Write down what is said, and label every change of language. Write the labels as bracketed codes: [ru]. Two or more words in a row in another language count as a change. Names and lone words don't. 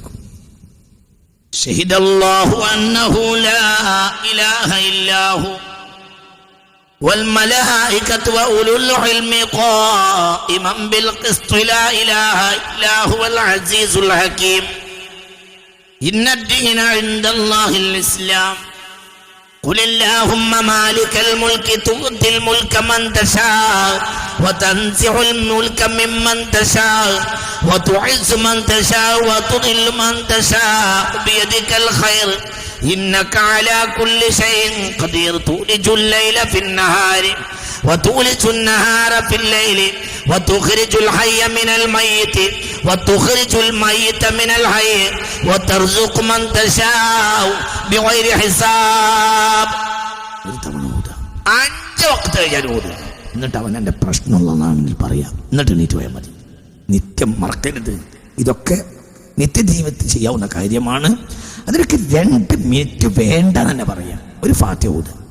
[ar] شهد الله أنه لا إله إلا هو والملائكة وأولو العلم قائما بالقسط لا إله إلا هو العزيز الحكيم إن الدين عند الله الإسلام قل اللهم مالك الملك تؤتي الملك من تشاء وتنزع الملك ممن تشاء وتعز من تشاء وتذل من تشاء بيدك الخير إنك على كل شيء قدير تولج الليل في النهار وتولج النهار في الليل وتخرج الحي من الميت وتخرج الميت من الحي وترزق من تشاء بغير حساب. [ml] 5 വഖത്ത് കഴിഞ്ഞാൽ ഓതുക. എന്നിട്ട് അവൻ എൻ്റെ പ്രശ്നമുള്ളതാണെങ്കിൽ പറയാം. എന്നിട്ട് എണീറ്റ് പോയാൽ മതി. നിത്യം മറക്കരുത്. ഇതൊക്കെ നിത്യജീവിതത്തിൽ ചെയ്യാവുന്ന കാര്യമാണ്. അതിനൊക്കെ 2 മിനിറ്റ് വേണ്ട തന്നെ പറയാം. ഒരു ഫാത്തിഹ ഓതുക.